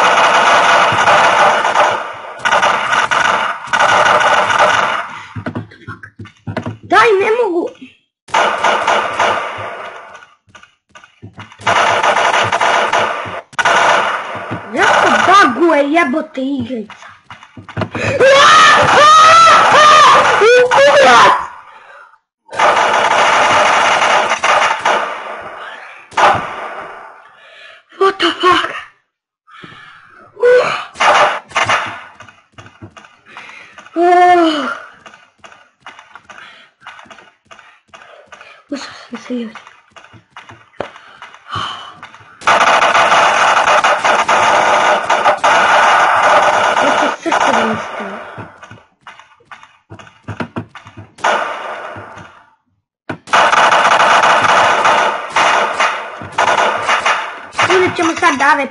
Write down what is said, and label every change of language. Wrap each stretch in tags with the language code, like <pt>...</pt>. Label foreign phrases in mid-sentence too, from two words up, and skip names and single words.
<bs>Daj, ne mogu. Zašto baguje jebote igrica? Kurac!</bs> <en>What the fuck?</en> <bs>Usao sam se ljudi. Ovo srce da mi stavi. Uzet ćemo sad da AVP.</bs>